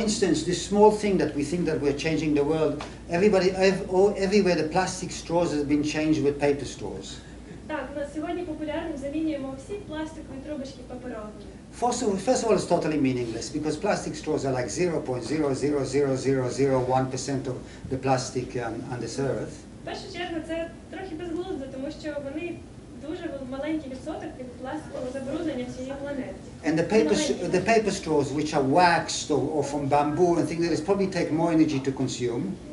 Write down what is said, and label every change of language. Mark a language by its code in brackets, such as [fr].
[en] For instance, this small thing that we think that we're changing the world, everywhere the plastic straws has been changed with paper straws. [uk] Так, на сьогодні популярним замінюємо всі пластикові трубочки паперовими. [en] First of all, it's totally meaningless because plastic straws are like 0.0000001% of the plastic on this earth. [uk] В першу чергу це трохи безглуздо, тому що вони дуже маленький відсоток від пластикового забруднення всієї планети. [en] And the paper straws, which are waxed or from bamboo and things like this, probably take more energy to consume.